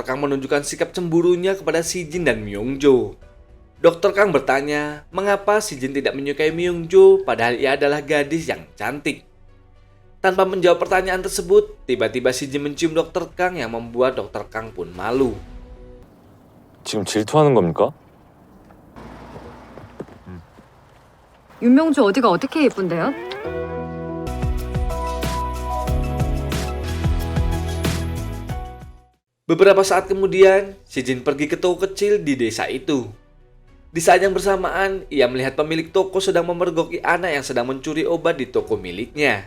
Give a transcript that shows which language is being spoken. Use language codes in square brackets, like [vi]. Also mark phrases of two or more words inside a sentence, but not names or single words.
[id] Kang menunjukkan sikap cemburunya kepada Si Jin dan Myung-jo. Dr. Kang bertanya, mengapa Si Jin tidak menyukai Myung-jo padahal ia adalah gadis yang cantik. Tanpa menjawab pertanyaan tersebut, tiba-tiba Si Jin mencium Dr. Kang yang membuat Dr. Kang pun malu. [ko] 지금 질투하는 겁니까? 윤명주 어디가 어떻게 예쁜데요? [id] Beberapa saat kemudian, Si Jin pergi ke toko kecil di desa itu. Di saat yang bersamaan, ia melihat pemilik toko sedang memergoki anak yang sedang mencuri obat di toko miliknya.